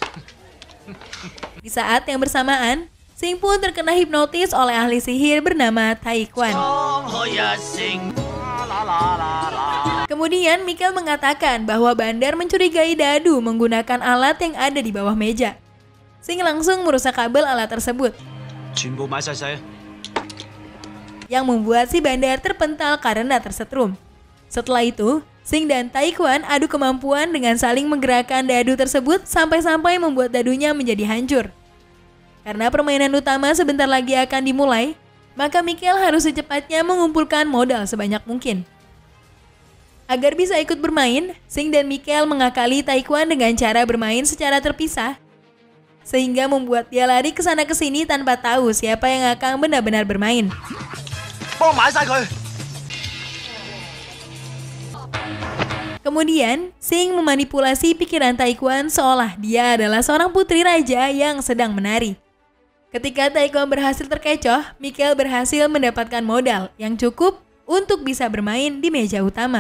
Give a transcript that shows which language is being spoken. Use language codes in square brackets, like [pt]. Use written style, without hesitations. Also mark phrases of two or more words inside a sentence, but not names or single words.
[id] Di saat yang bersamaan, Sing pun terkena hipnotis oleh ahli sihir bernama Taekwon. Kemudian Mikel mengatakan bahwa Bandar mencurigai Dadu menggunakan alat yang ada di bawah meja. Sing langsung merusak kabel alat tersebut, [yue] 全部買晒晒啊！ [id] yang membuat si Bandar terpental karena tersetrum. Setelah itu, Sing dan Taekwon adu kemampuan dengan saling menggerakkan dadu tersebut sampai-sampai membuat dadunya menjadi hancur. Karena permainan utama sebentar lagi akan dimulai, maka Mikel harus secepatnya mengumpulkan modal sebanyak mungkin. Agar bisa ikut bermain, Sing dan Mikel mengakali Taekwon dengan cara bermain secara terpisah, sehingga membuat dia lari ke sana ke sini tanpa tahu siapa yang akan benar-benar bermain. [yue] 幫我買晒佢。 [id] Kemudian, Sing memanipulasi pikiran Taekwon seolah dia adalah seorang putri raja yang sedang menari. Ketika Taekwon berhasil terkecoh, Mikel berhasil mendapatkan modal yang cukup untuk bisa bermain di meja utama.